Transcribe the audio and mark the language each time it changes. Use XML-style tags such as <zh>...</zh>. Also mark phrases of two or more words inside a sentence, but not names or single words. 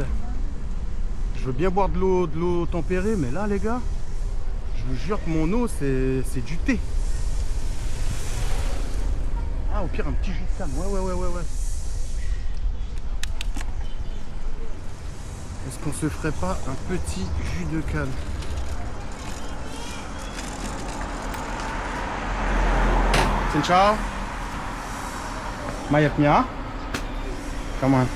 <fr>Je veux bien boire de l'eau tempérée, mais là les gars, je vous jure que mon eau c'est du thé. Ah au pire un petit jus de canne. Ouais. Est-ce qu'on se ferait pas un petit jus de canne?</fr> <vi>Xin chào. Mày nhá.</vi> <en>Come on.</en>